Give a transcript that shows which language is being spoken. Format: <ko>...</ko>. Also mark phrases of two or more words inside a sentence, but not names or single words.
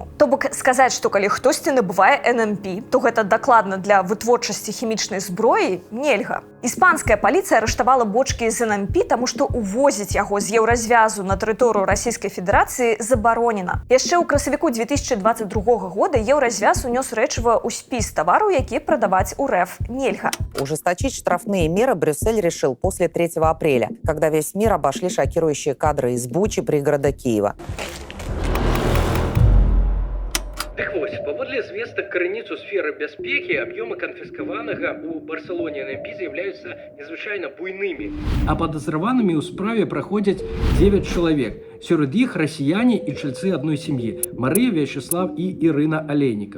<be>То бок сказаць, што калі хтосьці набывае NMP, то гэта дакладна для вытворчасці хімічнай зброі нельга. Іспанская паліцыя арыштавала бочкі з NMP, таму што увозіць яго з Еўразвязу на тэрыторыю Расійскай Федэрацыі забаронена. Яшчэ ў красавіку 2022 года Еўразвяз унёс рэчыва ў спіс тавараў, які прадаваць у РФ нельга.</be> <ru>Ужесточить штрафные меры Брюссель решил после 3 апреля, когда весь мир обошли шокирующие кадры из Бучи, пригорода Киева.</ru> <be>Так вось, паводле звестак крыніцу сферы бяспекі, аб'ёмы канфіскаванага ў Барселоне NMP з'яўляюцца незвычайна буйнымі. А падазраванымі ў справе праходзяць 9 чалавек. Сярод іх расіяне і чальцы адной сям'і – Марыя, Вячеслав і Ірына Алейнікаў.</be>